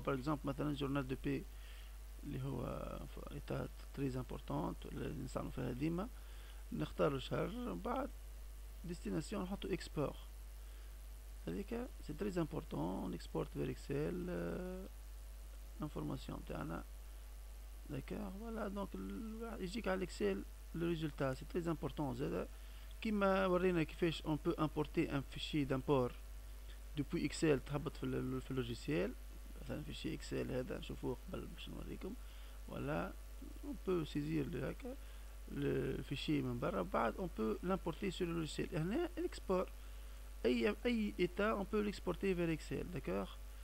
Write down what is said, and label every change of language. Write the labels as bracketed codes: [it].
[fr] par exemple مثلا journal de paix [ar] اللي هو [fr] état très important [ar] اللي نستعمل فيها ديما، نختار الشهر، بعد [fr] destination [ar] نحطو [fr] export، [ar] هذيك [fr] c'est très important، on exporte vers Excel l'information [ar] تاعنا، [fr] d'accord. voilà donc [ar] يجيك على الإكسل [fr] le résultat، c'est très important [ar] زادا. كيما ورينا كيفاش [fr] on peut importer un fichier d'import depuis Excel [ar] تهبط في اللوجيسيال، مثلا fichier Excel هذا نشوفوه قبل باش نوريكم. [fr] voilà on peut saisir [ar] هكا [fr] le fichier [ar] من برا، بعد [fr] on peut l'importer sur le logiciel. [ar] هنا [fr] l'export أي état on peut l'exporter vers Excel، d'accord.